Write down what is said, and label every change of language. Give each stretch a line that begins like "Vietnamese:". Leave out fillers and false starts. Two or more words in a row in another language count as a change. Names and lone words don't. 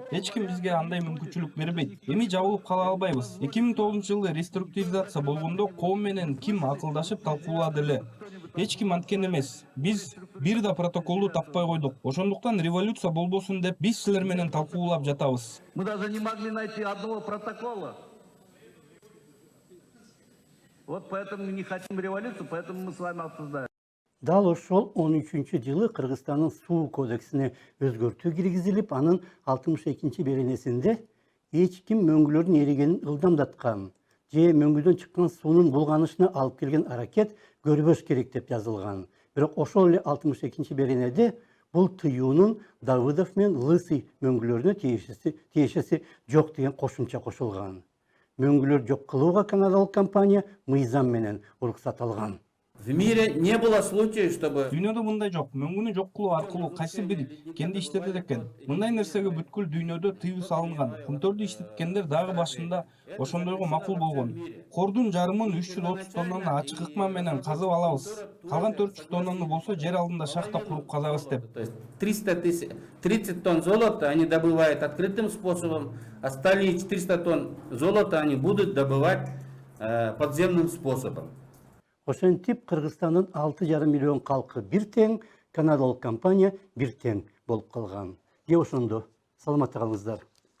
Kyrgyz: Эч ким бизге андай мүмкүнчүлүк бербейт. Эми жабылып кала албайбыз. 2009-жылы реструктуризация болгондо коом менен ким акылдашып талкуулады эле. Эч ким анткен эмес. Биз бир да протоколду таппай койдук. Ошондуктан революция болбосун деп биз силер менен талкуулап жатабыз.
Russian: Мы даже не могли найти одного протокола. Вот поэтому мы не хотим революцию, поэтому мы с вами обсуждаем.
Kyrgyz: Дал ошол 13-жылы Кыргызстандын суу кодексине өзгөртүү киргизилип, анын 62 беренесинде эч ким мөңгүлөрдүн эригенин ылдамдаткан же мөңгүдөн чыккан суунун булганышына алып келген аракет көрбөш керек деп жазылган. Бирок ошол эле 62 беренеде бул тыюунун Давыдов менен Лысый мөңгүлөрүнө тиешеси жок деген кошумча кошулган. Мөңгүлөр жок кылууга канадалык компания мыйзам менен уруксат алган.
Russian: В мире не было случаев, чтобы...
Kyrgyz: Дүйнөдө мындай жок. Мөңгүнү жок кылуу аркылуу кайсы бир кенди иштетет экен. Мындай нерсеге бүткүл дүйнөдө тыюу салынган. Кунтурду иштеткендер дагы башында ошондойго макул болгон. Кордун жарымын 330 тоннаны ачык ыкма менен казып алабыз. Калган 400 тоннаны болсо жер алдында шахта куруп казабыз деп.
Russian: 30 тонн золота они добывают открытым способом, остальные 400 тонн золота они будут добывать подземным способом.
Kyrgyz: Ошентип Кыргызстандын 6,5 миллион калкы бир тең, канадалык компания бир тең болуп калган. Же ошондо саламатта калыңыздар.